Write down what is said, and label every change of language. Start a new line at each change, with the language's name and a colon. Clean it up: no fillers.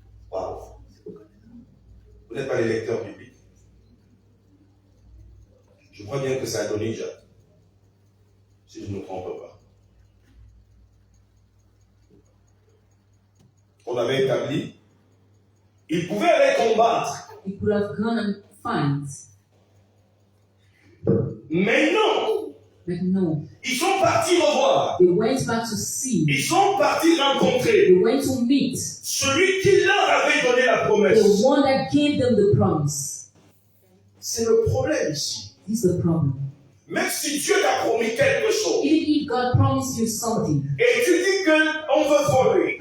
French: Wow. Vous n'êtes pas les lecteurs bibliques. Je crois bien que c'est Adonijah, si je ne me trompe pas. On avait établi, ils pouvaient aller combattre.
English: He could have gone and fight,
French: Mais non,
English: but no.
French: ils sont partis revoir.
English: They went back to see.
French: Ils sont partis rencontrer
English: They went to meet
French: celui qui leur avait donné la
English: the
French: promesse.
English: one that gave them the promise.
French: C'est le problème ici.
English: This is the problem.
French: Même si Dieu t'a promis quelque chose,
English: Even if God promised you something
French: et tu dis qu'on veut voler,